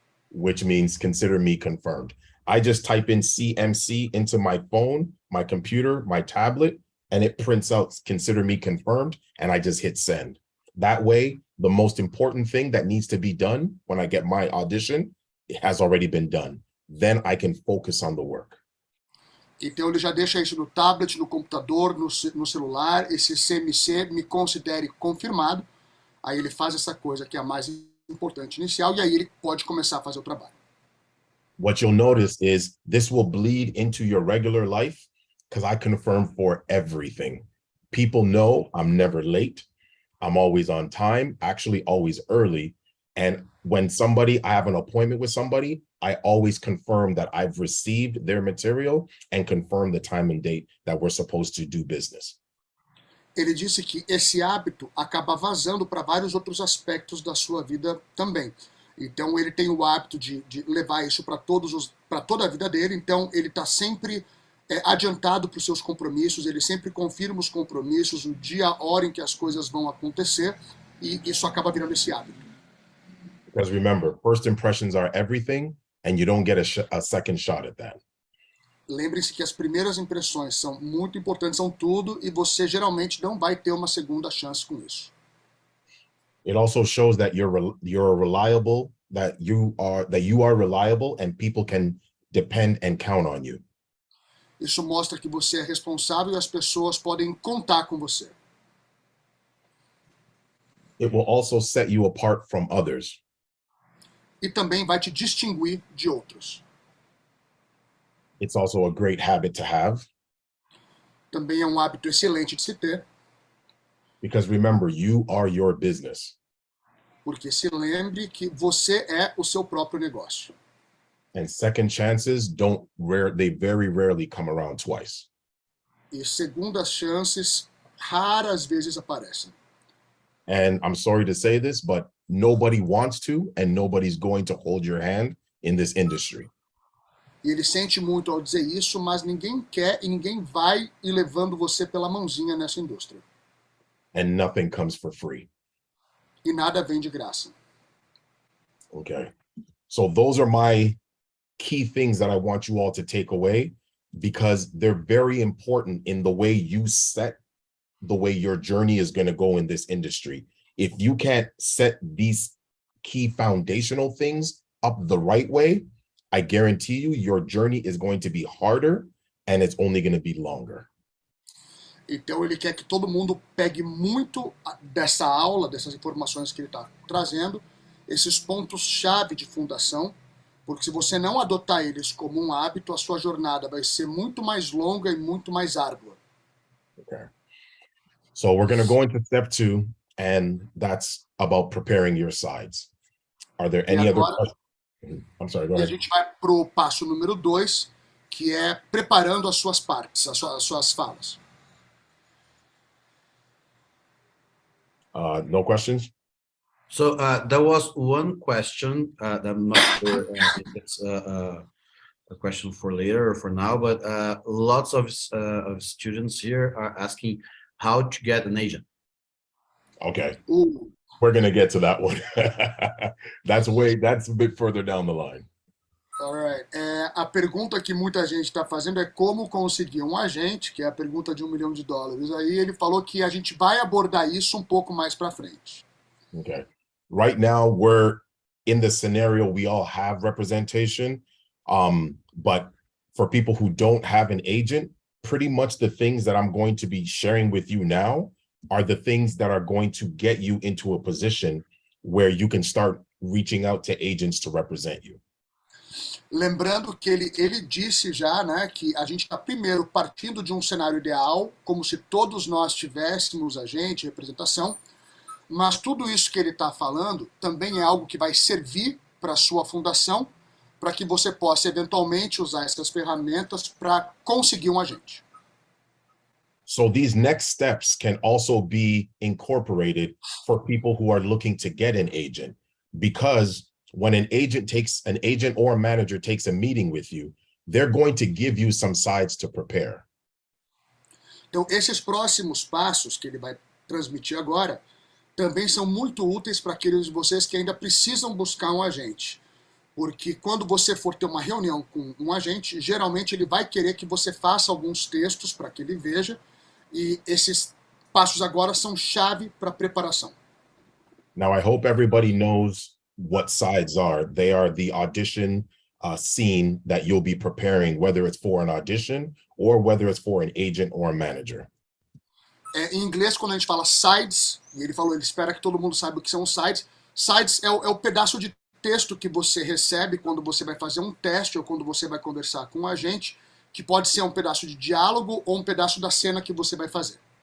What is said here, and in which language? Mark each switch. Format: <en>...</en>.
<en>Which means consider me confirmed. I just type in CMC into my phone, my computer, my tablet, and it prints out consider me confirmed, and I just hit send. That way, the most important thing that needs to be done when I get my audition, it has already been done. Then I can focus on the work.</en> <pt>Então ele já deixa isso no tablet, no computador, no celular, esse CMC, me considere confirmado. Aí ele faz essa coisa que é a mais importante inicial, e aí ele pode começar a fazer o trabalho.</pt> <en>What you'll notice is this will bleed into your regular life because I confirm for everything. People know I'm never late. I'm always on time, actually always early. And when I have an appointment with somebody, I always confirm that I've received their material and confirm the time and date that we're supposed to do business.</en> <pt>Ele disse que esse hábito acaba vazando para vários outros aspectos da sua vida também. Então ele tem o hábito de levar isso para toda a vida dele, então ele está sempre adiantado para os seus compromissos, ele sempre confirma os compromissos, o dia, a hora em que as coisas vão acontecer, e isso acaba virando esse hábito.</pt> <en>Because remember, first impressions are everything, and you don't get a second shot at that.</en> <pt>Lembre-se que as primeiras impressões são muito importantes, são tudo, e você geralmente não vai ter uma segunda chance com isso.</pt> <en>It also shows that you're reliable, that you are reliable, and people can depend and count on you.</en> <pt>Isso mostra que você é responsável e as pessoas podem contar com você.</pt> <en>It will also set you apart from others.</en> <pt>E também vai te distinguir de outros.</pt> <en>It's also a great habit to have.</en> <pt>Também é um hábito excelente de se ter.</pt> <en>Because remember, you are your business.</en> <pt>Porque se lembre que você é o seu próprio negócio.</pt> <en>And second chances they very rarely come around twice.</en> <pt>E segundas chances raras vezes aparecem.</pt> <en>And I'm sorry to say this, but nobody wants to, and nobody's going to hold your hand in this industry.</en> <pt>E ele sente muito ao dizer isso, mas ninguém quer e ninguém vai ir levando você pela mãozinha nessa indústria.</pt> <en>And nothing comes for free.</en> <pt>E nada vem de graça.</pt> <en>Okay. So those are my key things that I want you all to take away, because they're very important in the way you set the way your journey is going to go in this industry. If you can't set these key foundational things up the right way, I guarantee you your journey is going to be harder and it's only going to be longer.</en> <pt>Então ele quer que todo mundo pegue muito dessa aula, dessas informações que ele está trazendo, esses pontos-chave de fundação, porque se você não adotar eles como um hábito, a sua jornada vai ser muito mais longa e muito mais árdua.</pt> <en>Okay. So we're going to go into step 2, and that's about preparing your sides. Are there any other questions? I'm sorry, go ahead.</en> <pt>E a gente vai para o passo número 2, que é preparando as suas partes, as suas falas.</pt> <en>No questions? So there was one question that I'm not sure if it's a question for later or for now, but lots of students here are asking how to get an agent. Okay. We're going to get to that one. That's a bit further down the line. All right.</en> <pt>A pergunta que muita gente está fazendo é como conseguir um agente, que é a pergunta de $1 milhão. Aí ele falou que a gente vai abordar isso um pouco mais para frente.</pt> <en>Okay. Right now, we're in the scenario we all have representation, but for people who don't have an agent, pretty much the things that I'm going to be sharing with you now are the things that are going to get you into a position where you can start reaching out to agents to represent you.</en> <pt>Lembrando que ele disse já, né, que a gente está primeiro partindo de um cenário ideal, como se todos nós tivéssemos agente, representação, Mas tudo isso que ele está falando também é algo que vai servir para a sua fundação, para que você possa eventualmente usar essas ferramentas para conseguir um agente.</pt> <en>So these next steps can also be incorporated for people who are looking to get an agent, because when an agent or a manager takes a meeting with you, they're going to give you some sides to prepare.</en> <pt>Então, esses próximos passos que ele vai transmitir agora também são muito úteis para aqueles de vocês que ainda precisam buscar um agente. Porque quando você for ter uma reunião com um agente, geralmente ele vai querer que você faça alguns textos para que ele veja, e esses passos agora são chave para a preparação.</pt> <en>Now, I hope everybody knows what sides are. They are the audition scene that you'll be preparing, whether it's for an audition or whether it's for an agent or a manager.</en> <pt>Em inglês, quando a gente fala sides, e ele falou, ele espera que todo mundo saiba o que são sides. Sides é o pedaço de texto que você recebe quando você vai fazer um teste ou quando você vai conversar com um agente, que pode ser um pedaço de diálogo ou um pedaço da cena que você vai fazer.</pt>